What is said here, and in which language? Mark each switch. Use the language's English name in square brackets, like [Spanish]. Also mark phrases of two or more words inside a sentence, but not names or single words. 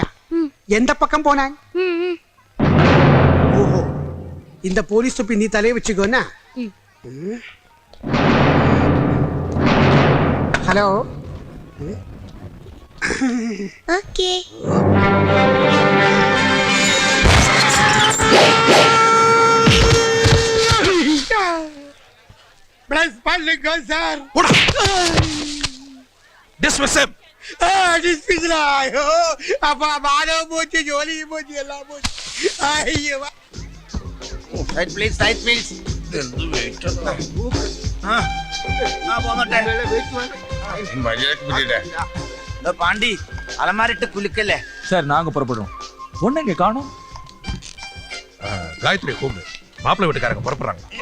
[Tamil] എந்த பக்கம் போனான்? ஓஹோ இந்த போலீஸ் தொப்பி நீ தலைய வச்சுக்கோன்னா. ஹலோ ஓகே. ப்ளஸ் பண்ணுங்க சார். போடா. [English] dismiss him. [Malayalam] ഡിസ്മിസ്ഡാ. അയ്യോ അപ്പൊ മാനവും പോച്ച് ജോലിയും പോച്ച് എല്ലാം പോച്ച്. അയ്യോ [English] side please [Tamil] பாண்டி அலமாரிட்டு குலுக்கல சார் நாங்க புறப்படுறோம். பொண்ணுங்க காணோம். காயத்ரி கூப்பிடு. மாப்பிள்ளை வீட்டுக்காரங்க புறப்படுறாங்க.